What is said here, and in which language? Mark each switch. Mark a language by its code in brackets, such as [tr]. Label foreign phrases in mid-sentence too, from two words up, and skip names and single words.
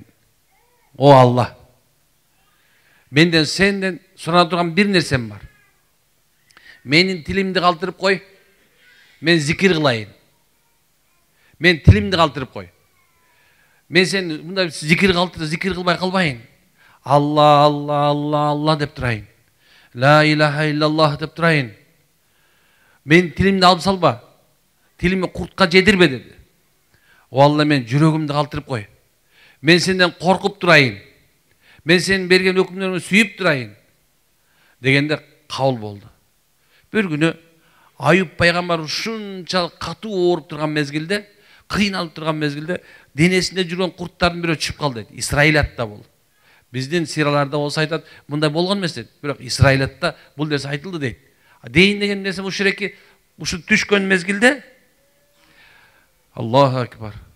[ky] О Алла, менден сенден сурана турган бир нерсем бар. Менин тилимди калтырып кой. Мен зикир кылайын. Мен тилимди калтырып кой. Мен сен мындай зикир кылбай калбайын. Алла, Алла, Алла, Алла деп турайын. [ar] لا إله إلا الله [ky] деп турайын. Мен тилимди алып салба. Тилими куртка жедирбе деди. О Алла, мен жүрөгүмдү калтырып кой. Мен сенден коркуп турайын. мен сенин берген өкүмдөрүңдү сүйүп турайын дегенде кабыл болду. Bir günü Ayup пайгамбар ушунчалык катуу ооруп турган мезгилде, кыйналып турган мезгилде денесинде жүргөн курттардын бирөө чыгып калды дейт. Исраилатта бул. Биздин сираларда болсо айтат, мындай болгон эмес дейт. Бирок Исраилатта бул нерсе айтылды дейт. Дейин деген нерсе ушуреки ушу түшкөн мезгилде [ar] الله أكبر.